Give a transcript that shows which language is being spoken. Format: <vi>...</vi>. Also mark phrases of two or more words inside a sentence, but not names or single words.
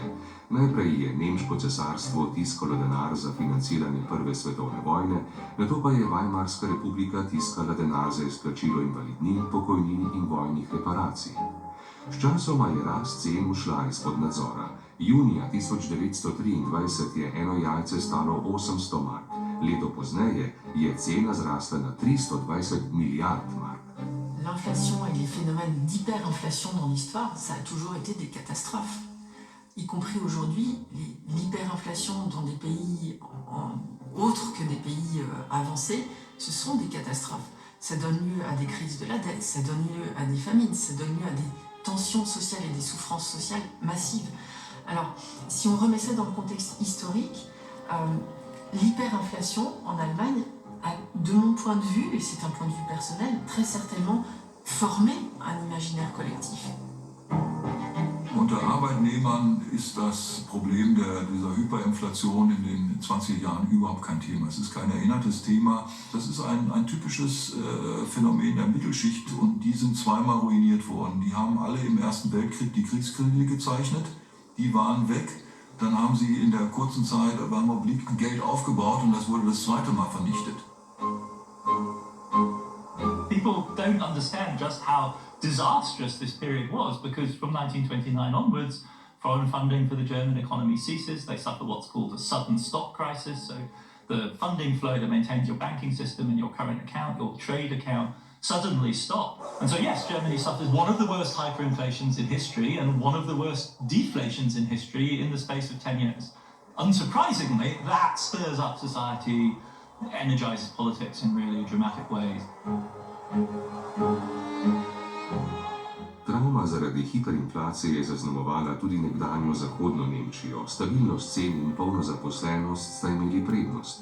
<sl>Najprej je nemško cesarstvo tiskalo denar za financiranje Prve svetovne vojne, nato pa je Weimarska republika tiskala denar za izplačilo invalidnin, pokojnin in vojnih reparacij. Sčasoma je rast cen ušla izpod nadzora. Junija 1923 je eno jajce stalo 800 mark. Leto pozneje je cena zrasla na 320 milijard mark.</sl> <fr>L'inflation et les phénomènes d'hyperinflation dans l'histoire, ça a toujours été des catastrophes. Y compris aujourd'hui, l'hyperinflation dans des pays autres que des pays avancés, ce sont des catastrophes. Ça donne lieu à des crises de la dette, ça donne lieu à des famines, ça donne lieu à des tensions sociales et des souffrances sociales massives. Alors, si on remet ça dans le contexte historique, l'hyperinflation en Allemagne a, de mon point de vue, et c'est un point de vue personnel, très certainement formé un imaginaire collectif.</fr> <de>Unter Arbeitnehmern ist das Problem dieser Hyperinflation in den 20er Jahren überhaupt kein Thema. Es ist kein erinnertes Thema. Das ist ein typisches Phänomen der Mittelschicht und die sind zweimal ruiniert worden. Die haben alle im Ersten Weltkrieg die Kriegskredite gezeichnet, die waren weg. Dann haben sie in der kurzen Zeit beim obliquen Geld aufgebaut und das wurde das zweite Mal vernichtet.</de> <en>People don't understand just how disastrous this period was, because from 1929 onwards, foreign funding for the German economy ceases. They suffer what's called a sudden stop crisis. So the funding flow that maintains your banking system and your current account, your trade account, suddenly stop. And so yes, Germany suffers one of the worst hyperinflations in history and one of the worst deflations in history in the space of 10 years. Unsurprisingly, that stirs up society, energizes politics in really dramatic ways.</en> <sl>Travma zaradi hiperinflacije je zaznamovala tudi nekdanjo zahodno Nemčijo. Stabilnost cen in polna zaposlenost sta imeli prednost.</sl>